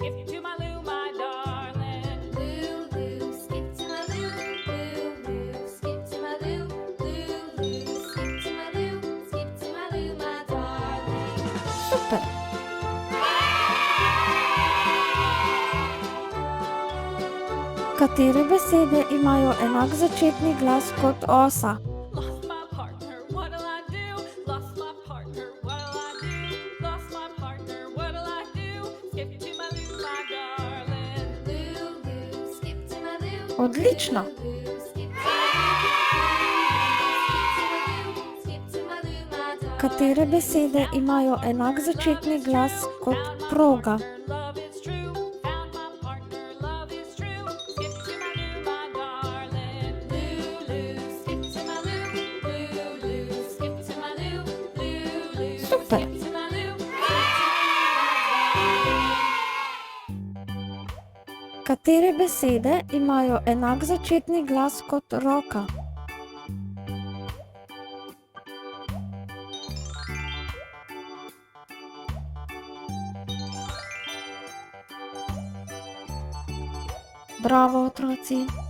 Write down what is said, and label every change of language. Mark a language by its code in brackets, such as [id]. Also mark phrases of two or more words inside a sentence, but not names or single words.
[sl] Super! Katere besede imajo enak začetni glas kot osa? [en] Lost my partner, what'll I do? Lost my partner, what'll I do? Lost my partner, what'll I do? Skip to my loo, my darling. Loo, loo, skip to my loo. [sl] Odlično! [en] Loo, skip to my loo, my darling. [sl] Katere besede imajo enak začetni glas kot proga? [en] Love is true, found my partner, love is true. Skip to my loo, my darling. Loo, loo, skip to my loo. Loo, loo, skip to my loo. Loo, loo, [sl] Super! [en] skip to my loo. [sl] Katere besede imajo enak začetni glas kot roka? Bravo, otroci!